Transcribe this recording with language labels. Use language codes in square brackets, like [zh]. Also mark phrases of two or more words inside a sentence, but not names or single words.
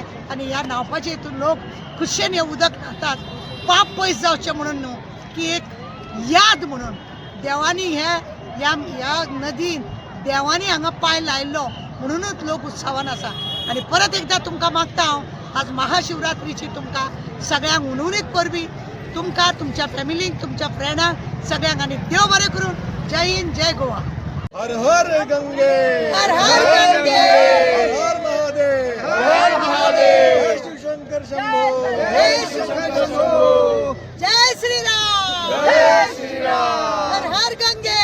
[kok] आणि ह्या न्हांवपाचे हितून लोक खुशेन हें उदक न्हातात, पाप पयस जावचें म्हणून न्हू, की एक याद म्हणून देवानी ह्या नदीन देवानी हांगा पांय लायल्लो म्हणूनच लोक उत्सवान आसा। आणि परत एकदां तुमकां मागता हांव, आज महाशिवरात्रीची तुमकां सगळ्यांक उनुनीत परबी, तुमकां, तुमच्या फॅमिलीक, तुमच्या फ्रेंडांक सगळ्यांक। आणि देव बरें करून। [hi] जय हिंद, जय गोवा। हर हर गंगे, हर हर गंगे, हर हर महादेव, हर महादेव, जय शिवशंकर शंभो, जय शिवशंकर शंभो, जय श्री राम, जय श्री राम। हर हर गंगे,